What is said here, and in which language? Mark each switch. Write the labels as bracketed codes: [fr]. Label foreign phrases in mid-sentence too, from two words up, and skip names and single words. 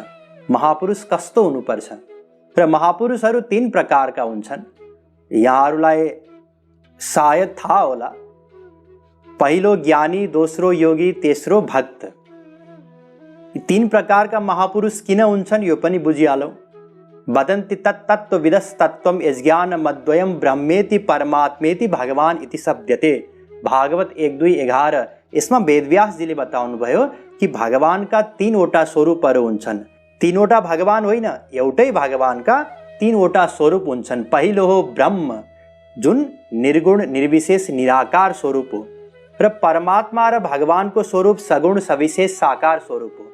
[ne] महापुरुष कस्तो हुनुपर्छ र महापुरुषहरू 3 प्रकारका हुन्छन्। यहाँहरूलाई सायद थाहा होला। पहिलो ज्ञानी, दोस्रो योगी, तेस्रो भक्त। यी 3 प्रकारका महापुरुष किन हुन्छन् यो पनि बुझिहालौँ। [sa] वदन्ति तत्तत्त्वविदस्तत्त्वं यज्ञानमद्वयं ब्रह्मेति परमात्मेति भगवान इति शब्दते। [ne] भागवत 1:2:11। यसमा वेदव्यासजीले बताउनुभयो कि भगवानका 3वटा स्वरूपहरू हुन्छन्। 3वटा भगवान होइन, एउटै भगवानका 3वटा स्वरूप हुन्छन्। पहिलो हो ब्रह्म, जुन निर्गुण निर्विशेष निराकार स्वरूप हो, र परमात्मा र भगवानको स्वरूप सगुण सविशेष साकार स्वरूप हो।